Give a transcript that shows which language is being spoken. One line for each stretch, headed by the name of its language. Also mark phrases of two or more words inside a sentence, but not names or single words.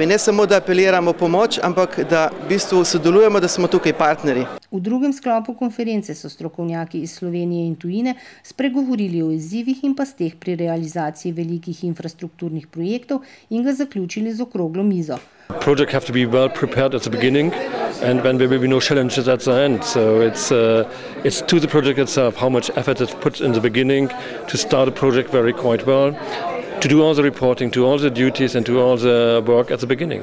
Slovenian: Ne samo, da apeliramo pomoč, ampak da v bistvu sodelujemo, da smo tukaj partnerji. V drugem sklopu konference so strokovnjaki iz Slovenije in tujine spregovorili o izzivih in pasteh pri realizaciji velikih infrastrukturnih projektov in ga zaključili z okroglo mizo.
English: Projects have to be well prepared at the beginning, and then there will be no challenges at the end. So it's to the project itself how much effort is put in the beginning to start a project very quite well, to do all the reporting, to all the duties, and to all the work at the beginning.